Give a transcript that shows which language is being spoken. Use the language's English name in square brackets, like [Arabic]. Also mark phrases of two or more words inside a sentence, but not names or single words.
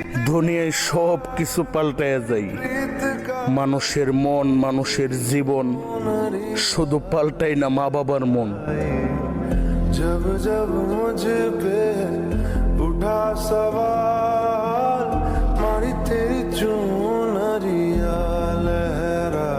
[Bangla] দুনিয়ায় সব কিছু পাল্টায়া যায়, মানুষের মন, মানুষের জীবন, শুধু পাল্টাই না মা বাবার মন। [Hindi] जब जब मुझ पे उठा सवाल, मारी तेरी चुनरिया लहरा।